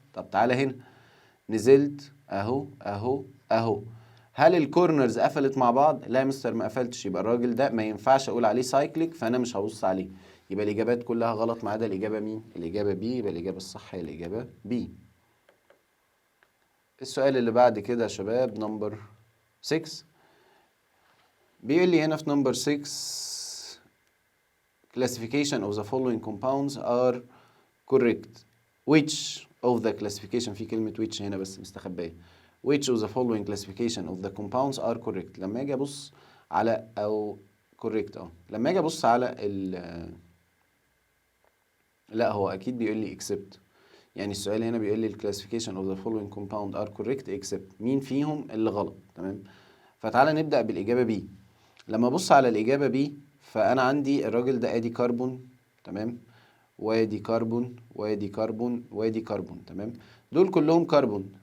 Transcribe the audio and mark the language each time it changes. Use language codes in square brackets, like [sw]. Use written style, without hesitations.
[ar] طب تعالى هنا، نزلت اهو اهو اهو، هل الكورنرز قفلت مع بعض؟ لا يا مستر ما قفلتش، يبقى الراجل ده ما ينفعش اقول عليه سايكليك، فانا مش هبص عليه. يبقى الاجابات كلها غلط ما عدا الاجابه مين؟ الاجابه بي، يبقى الاجابه الصح هي الاجابه بي. السؤال اللي بعد كده يا شباب نمبر 6، بيقول لي هنا في نمبر 6 [en] classification of the following compounds are correct. Which of the classification، [ar] في كلمة which هنا بس مستخبية. [en] Which of the following classification of the compounds are correct. [ar] لما اجي ابص على او correct لما اجي ابص على لا هو اكيد بيقول لي except. يعني السؤال هنا بيقول لي [en] classification of the following compound are correct except [ar] مين فيهم اللي غلط. تمام. فتعالى نبدأ بالإجابة B. لما ابص على الإجابة B فأنا عندي الراجل ده ادي كربون، تمام، وادي كربون وادي كربون وادي كربون، تمام، دول كلهم كربون.